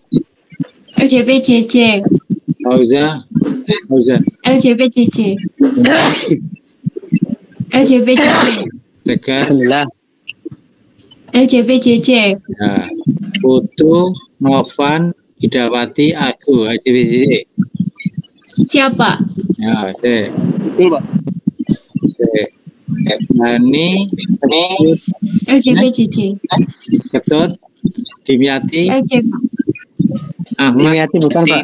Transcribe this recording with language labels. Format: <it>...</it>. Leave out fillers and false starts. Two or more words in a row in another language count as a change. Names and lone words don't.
<id>LJPJJ. Fauza, LJPJJ. LJPJJ. Tegar, LJPJJ. ya, Putu, Novan, Idawati, aku, LCBCC. Siapa? Ya, C. Betul, Pak. C. Nani, LJPJJ. Ketut, Dimyati, LJ, Pak. Ahmad, Dimyati bukan, Pak.</id>